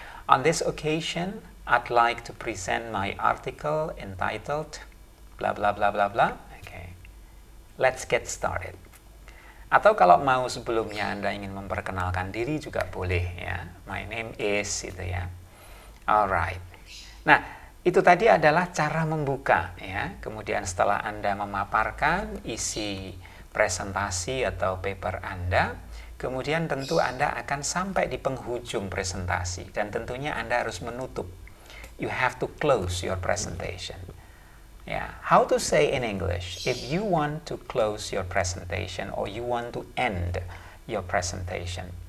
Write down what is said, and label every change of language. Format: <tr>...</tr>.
<en>On this occasion, I'd like to present my article entitled bla bla bla bla bla. Okay. Let's get started.</en> <id>Atau kalau mau sebelumnya Anda ingin memperkenalkan diri juga boleh ya.</id> <en>My name is</en> <id>gitu ya.</id> <en>Alright.</en> <id>Nah, itu tadi adalah cara membuka ya. Kemudian setelah Anda memaparkan isi presentasi atau paper Anda, kemudian tentu Anda akan sampai di penghujung presentasi dan tentunya Anda harus menutup.</id> <en>You have to close your presentation. Yeah. How to say in English, if you want to close your presentation or you want to end your presentation.</en>